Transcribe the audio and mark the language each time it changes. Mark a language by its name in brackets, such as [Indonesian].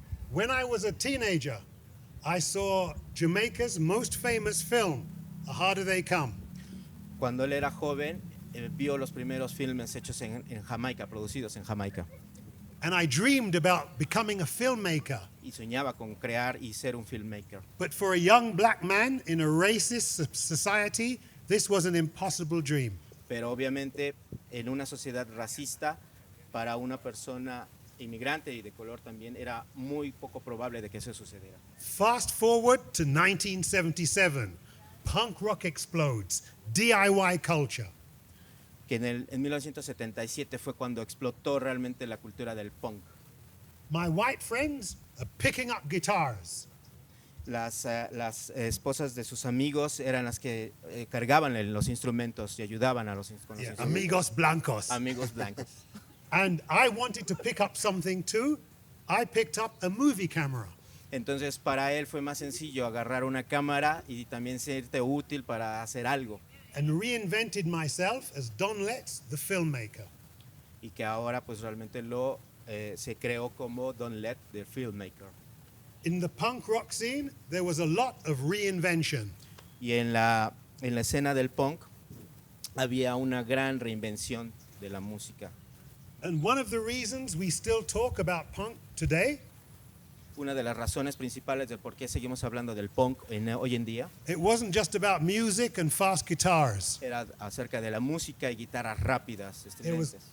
[English] When I was a teenager, I saw Jamaica's most famous film, A Harder They Come. [Spanish] Cuando él era joven, vio los primeros filmes hechos en Jamaica, producidos en Jamaica. [English] And I dreamed about becoming a filmmaker. [Spanish] Y soñaba con crear y ser un filmmaker. [English] But for a young black man in a racist society, this was an impossible dream. [Spanish] Pero obviamente en una sociedad racista, para una persona inmigrante y de color también, era muy poco probable de que eso sucediera. [English] Fast forward to 1977. Punk rock explodes. DIY culture. [Spanish] Que en 1977 fue cuando explotó realmente la cultura del punk. [English] My white friends are picking up guitars. [Spanish] Las esposas de sus amigos eran las que cargaban los instrumentos y ayudaban a con los instrumentos. Amigos blancos. Amigos blancos. [English] And I wanted to pick up something too. I picked up a movie camera. [Spanish] Entonces para él fue más sencillo agarrar una cámara y también serte útil para hacer algo. [English] And reinvented myself as Don Letts, the filmmaker. [Spanish] Y que ahora pues realmente se creó como Don Let, the filmmaker. [English] In the punk rock scene, there was a lot of reinvention. [Spanish] Y en la escena del punk había una gran reinvención de la música. [English] And one of the reasons we still talk about punk today, [Spanish] Una de las razones principales del por qué seguimos hablando del punk hoy en día [English] it wasn't just about music and fast guitars. [Spanish] era acerca de la música y guitarras rápidas, estridentes.